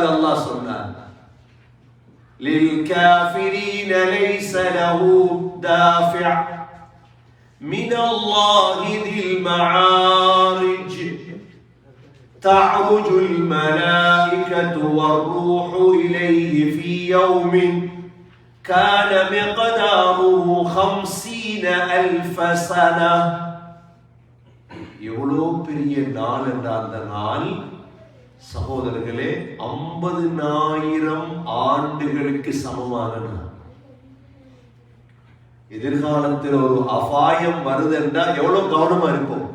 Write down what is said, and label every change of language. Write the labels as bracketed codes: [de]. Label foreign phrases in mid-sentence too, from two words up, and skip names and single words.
[ar] அல்லாஹ் சொன்னார், للكافرين ليس له دافع من الله ذي المعارج تعرج الملائكة والروح إليه في يوم كان مقداره 50,000 سنة. [ta] எவ்வளவு பெரிய நாள் என்ற அந்த நாள் சகோதரர்களே 50,000 ஆண்டுகளுக்கு சமமான நாள். எதிர்காலத்தில் ஒரு அபாயம் வருது என்றால் எவ்வளவு கவனமா இருக்கும்.